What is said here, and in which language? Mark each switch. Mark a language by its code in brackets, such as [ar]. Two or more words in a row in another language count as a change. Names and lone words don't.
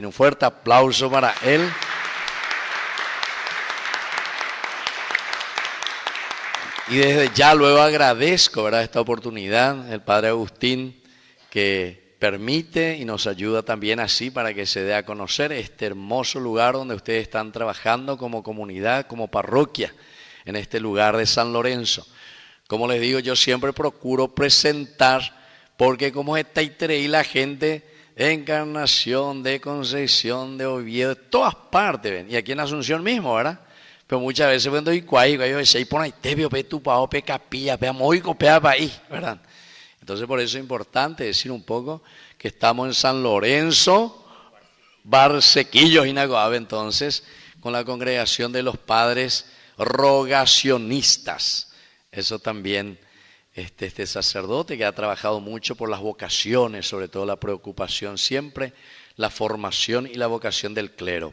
[es] Un fuerte aplauso para él. Y desde ya luego agradezco, ¿verdad?, esta oportunidad, el padre Agustín, que permite y nos ayuda también así para que se dé a conocer este hermoso lugar donde ustedes están trabajando como comunidad, como parroquia, en este lugar de San Lorenzo. Como les digo, yo siempre procuro presentar, porque como está y la gente de Encarnación, de Concepción, de Oviedo, de todas partes, ven, y aquí en Asunción mismo, ¿verdad? Pero muchas veces cuando hay cuay, yo decía, por ahí te veo, [gn] pe tu pao, pe capilla, pe amoico, pe país, ¿verdad? [es] Entonces por eso es importante decir un poco que estamos en San Lorenzo, Barsequillos y Nagoave, entonces, con la congregación de los padres rogacionistas. Eso también, este sacerdote que ha trabajado mucho por las vocaciones, sobre todo la preocupación siempre, la formación y la vocación del clero.